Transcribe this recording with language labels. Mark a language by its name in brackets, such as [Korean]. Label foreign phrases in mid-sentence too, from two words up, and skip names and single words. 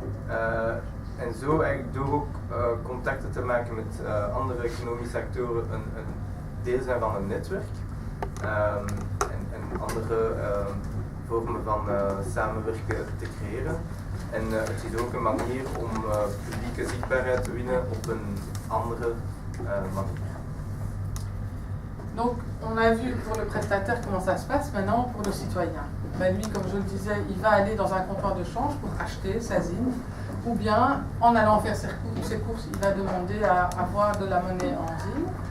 [Dutch] En zo eigenlijk door ook contacten te maken met andere economische actoren een deel zijn van een netwerk en andere vormen van samenwerken te creëren. En het is ook een manier om publieke zichtbaarheid te winnen op een andere manier. [French] Donc, on a vu pour le prestataire comment ça se passe, maintenant pour le citoyen. Ben, lui, comme je le disais, il va aller dans un comptoir de change pour acheter sa zine, ou bien en allant faire ses courses, il va demander à avoir de la monnaie en zine.